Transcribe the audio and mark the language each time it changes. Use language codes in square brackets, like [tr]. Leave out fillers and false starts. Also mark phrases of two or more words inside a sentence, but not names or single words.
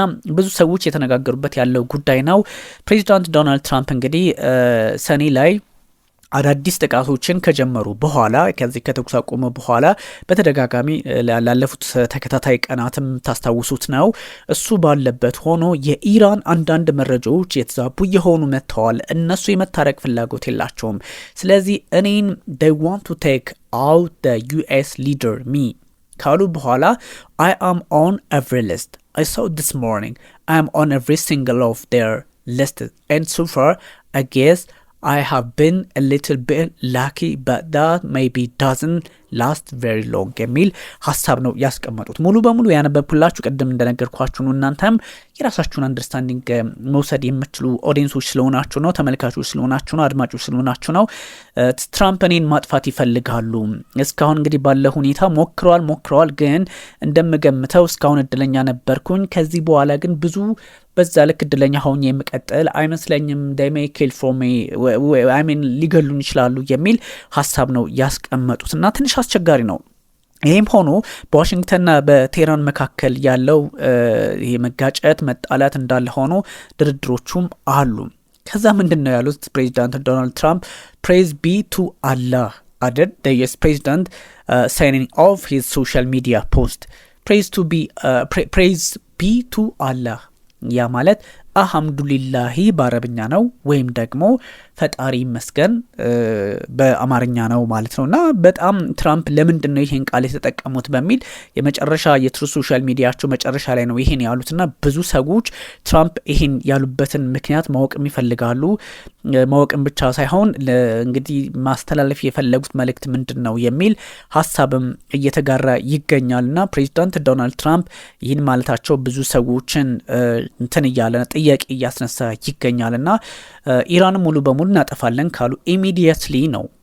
[am] ብዙ ሰዎች የተነጋገሩበት ያለው ጉዳይ ነው። ፕሬዚዳንት ዶናልድ ትራምፕ እንግዲህ ሰኔ ላይ አዳዲስ ጥቃቶችን ከጀመሩ በኋላ ከዚህ ከተኩስ አቁሙ በኋላ በተደጋጋሚ ላለፉት ተከታታይ ቀናትም ታስታውሱት ነው እሱ ባለበት ሆኖ የኢራን አንዳንድ መረጃዎች የተዛቡ የሆኑ መጥተዋል። እነሱ የመታረቅ ፍላጎት የላቸውም። ስለዚህ እኔን [en] they want to take out the US leader me [am] ካሉ በኋላ [en] I am on every list. I saw this morning. I am on every single of their lists and so far I guess I have been a little bit lucky but that maybe doesn't last very long [am] የሚል ሀሳብ ነው ያስቀመጡት። ሙሉ በሙሉ ያነበብኩላችሁ ቅድም እንደነገርኳችሁ ነው። እናንተም የራሳችሁን አንደርስታንዲንግ መውሰድ የምትችሉ ኦዲየንሶች ስለሆናችሁ ነው፣ ተመልካቾች ስለሆናችሁ ነው፣ አድማጮች ስለሆናችሁ ነው። ትራምፕ እኔን ማጥፋት ይፈልጋሉ። እስካሁን እንግዲህ ባለ ሁኔታ ሞክረዋል ግን እንደምገምተው እስካሁን እድለኛ ነበርኩኝ። ከዚህ በኋላ ግን ብዙ በዛ ልክ እድለኛ ሆኜ የምቀጥል አይመስለኝም። [en] they may kill for me I mean [am] ሊገሉኝ ይችላሉ የሚል ሀሳብ ነው ያስቀመጡት እና ትንሽ አስቸጋሪ ነው። ይህም ሆኖ በዋሽንግተንና በቴህራን መካከል ያለው ይሄ መጋጨት መጣላት እንዳለ ሆኖ ድርድሮቹም አሉ። ከዛ ምንድነው ያሉት ፕሬዚዳንት ዶናልድ ትራምፕ [en] praise be to Allah added the US president signing off his social media post. praise be to Allah [am] ያ ማለት አልሐምዱሊላሂ በአረብኛ ነው ወይም ደግሞ ፈጣሪ መስገን በአማርኛ ነው ማለት ነውና በጣም ትራምፕ ለምንድን ነው ይሄን ቃል የተጠቀሙት በሚል የመጨረሻ የትሩዝ ሶሻል ሚዲያቸው መጨረሻ ላይ ነው ይሄን ያሉትና ብዙ ሰዎች ትራምፕ ይሄን ያሉበትን ምክንያት ማወቅ ይፈልጋሉ። ማወቅም ብቻ ሳይሆን እንግዲህ ማስተላለፍ የፈለጉት መልእክት ምንድነው የሚል ሐሳብም እየተጋራ ይገኛልና ፕሬዚዳንት ዶናልድ ትራምፕ ይህን ማለታቸው ብዙ ሰዎችን እንትን እያለ ጥያቄ እያስነሳ ይገኛልና ኢራን ሙሉ በሙሉ እናጠፋለን ካሉ ኢሚዲየትሊ ነው